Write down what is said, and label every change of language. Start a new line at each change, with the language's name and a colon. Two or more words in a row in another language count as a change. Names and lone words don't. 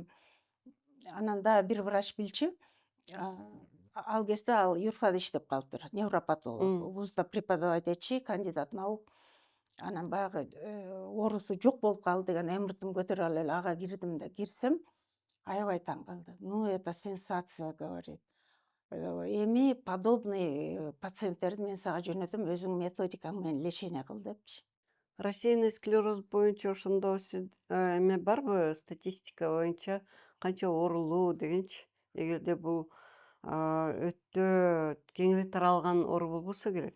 Kyrgyz: Анан дагы бир врач билчү. Ал кезде ал юрфада иштеп калыптыр, невропатолог. Вузда преподавать этчи,
Russian: кандидат наук.
Kyrgyz: Анан баягы оорусу жок болуп калды деген МРТ көтөрүп алып эле ага кирдим да, кирсем аябай таң калды.
Russian: Ну, это сенсация, говорит.
Kyrgyz: Эми подобный пациенттерди мен сага жөнөтөм, өзүң методикаң менен лечение кыл депчи.
Russian: Рассеянный склероз
Kyrgyz: боюнча ошондо сиз эме барбы, статистика боюнча канча оорулуу дегенчи? Эгерде бул өтө кеңири таралган оору болбосо керек.